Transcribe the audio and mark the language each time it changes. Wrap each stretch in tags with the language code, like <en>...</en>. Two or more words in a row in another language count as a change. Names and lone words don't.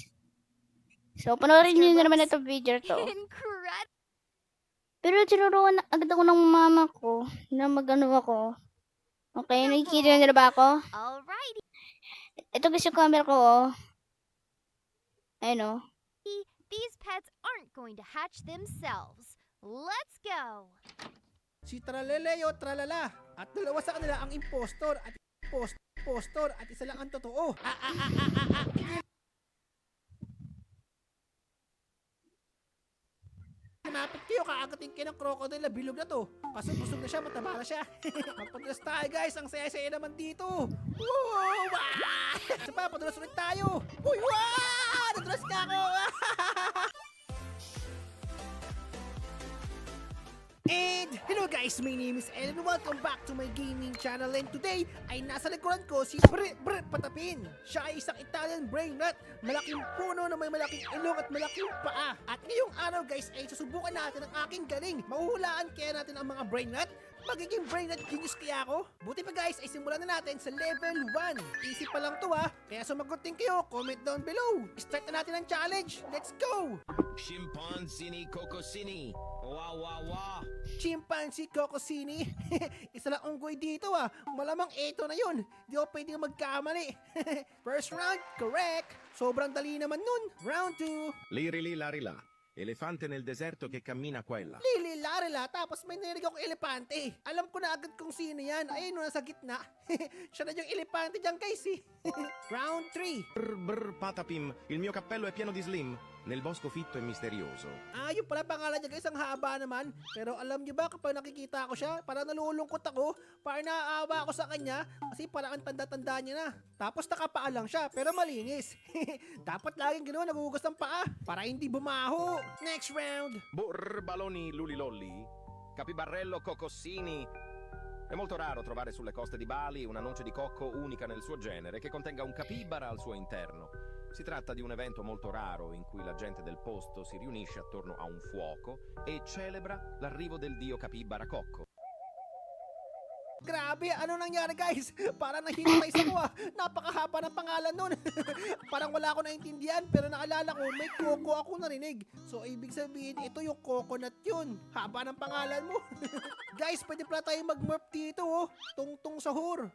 <tl>So, panoorin nyo na naman itong video to.</tl> <en>Incredible.</en> <tl>Pero tinuruan na agad ako ng mama ko na mag-ano ako. Okay, nakikita na ba ako?</tl> <en>Alrighty.</en> <tl>Ito guys yung camera ko, Ayun,</tl> <en>These pets aren't going to hatch themselves. Let's go.</en> <tl>Si Traleleo Tralala at dalawa sa kanila ang impostor at impostor at isa lang ang totoo. Kinapit kayo, kaagating kayo ng crocodile na bilog na to. Kasi busog na siya, mataba na siya. Magpadulas tayo guys, ang saya-saya naman dito. Wow! Sa pa, padulas ulit tayo. Uy, wow! Nadulas ka ako!</tl> <en>And hello guys, my name is Ellen. Welcome back to my gaming channel. And today</en> <tl>ay nasa likuran ko si Patapin. Siya ay isang</tl> <en>Italian brain nut.</en> <tl>Malaking puno na may malaking ilong at malaking paa. At ngayong araw guys ay susubukan natin ang aking galing. Mahuhulaan kaya natin ang mga</tl> <en>brain nut?</en> <tl>Magiging</tl> <en>brain nut genius</en> <tl>kaya ako? Buti pa guys ay simulan na natin sa level 1. Easy pa lang to kaya sumagot din kayo.</tl> <en>Comment down below.</en> <tl>Start na natin ang challenge.</tl> <en>Let's go!</en> <it>Scimpanzini Cocosini. Wah wah wah.</it> <en>Chimpanzee Cocosini.</en> <tl>Isa lang unggoy dito Malamang ito na yun. Di ako pwedeng magkamali.</tl> <en>First round, correct.</en> <tl>Sobrang dali naman nun.</tl> <en>Round 2. Lirili larila.</en> <it>Elefante nel deserto che cammina qua e là. Lili larila,</it> <tl>tapos may narinig akong elepante. Alam ko na agad kung sino yan. Ayun, nasa gitna. Siya na yung elepante dyan guys Round 3. Brr brr patapim.</tl> <it>Il mio cappello è pieno di slim. Nel bosco fitto e misterioso.</it> <tl>Yung pala pangalan niya guys, ang haba naman. Pero alam niyo ba kapag nakikita ko siya, parang nalulungkot ako. Parang naaawa ako sa kanya kasi parang ang tanda-tanda niya na. Tapos nakapaa lang siya pero malinis. Dapat laging gano'n nagugas ng paa para hindi bumaho.</tl> <en>Next round. Brr baloni lulilolli.</en> <it>Capibarello Cocossini. È molto raro trovare sulle coste di Bali una noce di cocco unica nel suo genere che contenga un capibara al suo interno. Si tratta di un evento molto raro in cui la gente del posto si riunisce attorno a un fuoco e celebra l'arrivo del dio capibara cocco.</it> <tl>Grabe, ano nangyari guys? Parang nahinatay sa ko Napakahaba ng pangalan nun. Parang wala ako naintindihan pero naalala ko may Coco ako narinig. So ibig sabihin ito yung coconut yun. Haba ng pangalan mo. Guys, pwede pala tayo mag-morph dito Tungtong sahur.</tl>